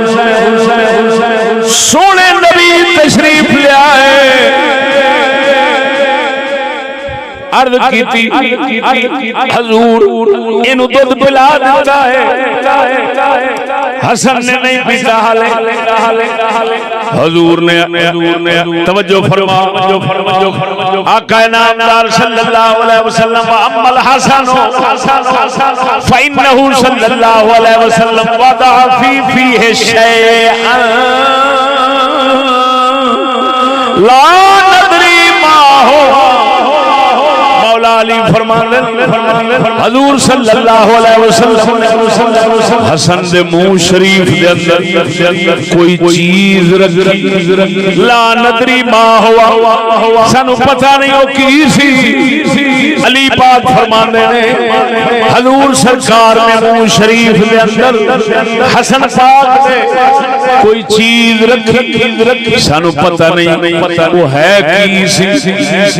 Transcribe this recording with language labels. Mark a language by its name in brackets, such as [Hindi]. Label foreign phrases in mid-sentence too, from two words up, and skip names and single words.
[Punjabi] سونے نبی تشریف لے آئے عرض کی حضور اینوں دودھ پلا دیتا ہے حسن نے نہیں پیتا ہالے حضور نے توجہ فرما آقا نامدار [Arabic] صلى الله عليه وسلم أما الحسن فإنه صلى الله عليه وسلم وضع فيه شيئا لا ندري ما هو [Punjabi] علی فرماتے حضور [Arabic] صلى الله عليه وسلم [Punjabi] حسن دے منہ شریف دے اندر کوئی چیز رکھی [Arabic] لا ندري ما هو [Punjabi] سانوں پتہ نہیں وہ کی سی. علی پاک فرماتے نے حضور سرکار نے منہ شریف دے اندر حسن پاک نے کوئی چیز رکھی سانوں پتہ نہیں وہ ہے کی سی.